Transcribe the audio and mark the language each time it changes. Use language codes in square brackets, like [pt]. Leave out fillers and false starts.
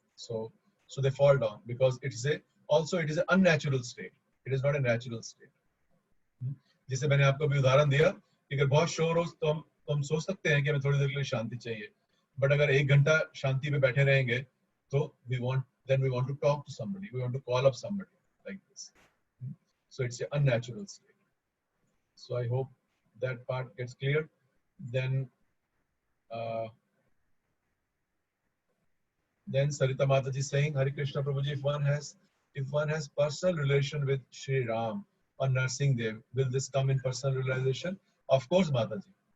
[en] So they fall down because it is an unnatural state. It is not a natural state. [hi] जैसे मैंने आपको भी उदाहरण दिया कि अगर बहुत शोर हो तो हम सोच सकते हैं कि हमें थोड़ी देर के लिए शांति चाहिए, बट अगर 1 घंटा शांति में बैठे रहेंगे तो [en] we want to talk to somebody, we want to call up somebody like this. So it's an unnatural state. So I hope that part gets clear. Then Sarita Mataji is saying, Hare Krishna Prabhuji, if one has personal relation with Shri Ram or Narsingh Dev, will this come in personal realization? Of course, Mataji.